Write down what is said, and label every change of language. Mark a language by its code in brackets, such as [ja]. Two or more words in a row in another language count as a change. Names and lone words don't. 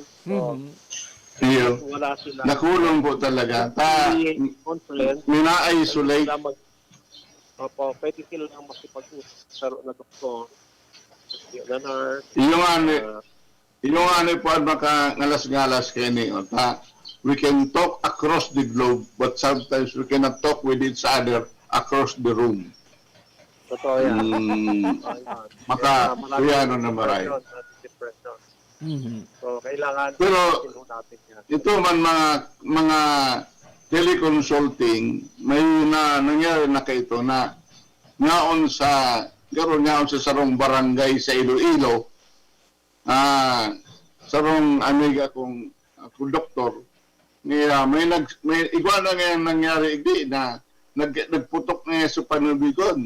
[tl] So, wala sila. Nakulong po talaga. Mina-isolate. Opo, pwede sila lang makipag-usap na doktor, na nurse. Yung ano po ngalas-ngalas kayo ni [en] we can talk across the globe, but sometimes we cannot talk with each other across the room. [tl] Totoo yan. [bik] Kuyano na maray. [tl] Depression. So, kailangan natin yan. [bik] Ito man mga teleconsulting, may nangyari na kayo na ngaon sa sarong barangay sa Iloilo, sarong amiga kong doktor, may igwa na ngayon nangyari na nagputok niya sa panubigon.